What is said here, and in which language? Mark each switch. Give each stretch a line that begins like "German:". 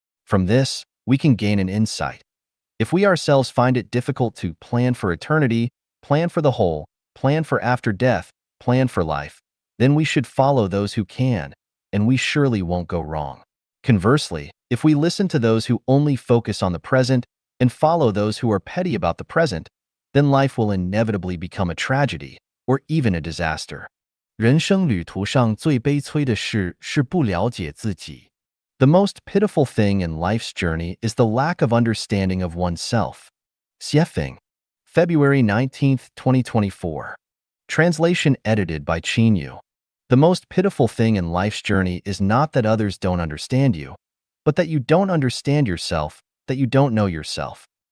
English: From this, we can gain an insight. If we ourselves find it difficult to plan for eternity, plan for the whole, plan for after death, plan for life, then we should follow those who can, and we surely won't go wrong. Conversely, if we listen to those who only focus on the present and follow those who are petty about the present, then life will inevitably become a tragedy or even a disaster.
Chinese: 人生旅途上最悲催的事是不了解自己.
English: The most pitiful thing in life's journey is the lack of understanding of oneself. Xiefeng, February 19, 2024. Translation edited by Qin Yu. The most pitiful thing in life's journey is not that others don't understand you, but that you don't understand yourself, that you don't know yourself.